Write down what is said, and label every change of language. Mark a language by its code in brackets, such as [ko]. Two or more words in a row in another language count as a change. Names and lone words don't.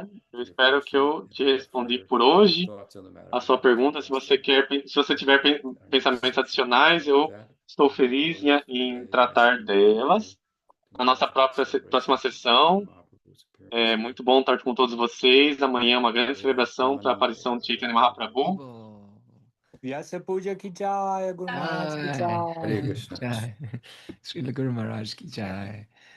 [pt] Eu espero que eu te respondi por hoje a sua pergunta. Se você tiver pensamentos adicionais, eu estou feliz em tratar delas na nossa próxima sessão. É muito bom estar com todos vocês. Amanhã é uma grande celebração para a aparição de Chaitanya Mahaprabhu. [hi] व्यास पूजा की जय, गुरु महाराज की जय. Jai. श्रील गुरु महाराज की जय.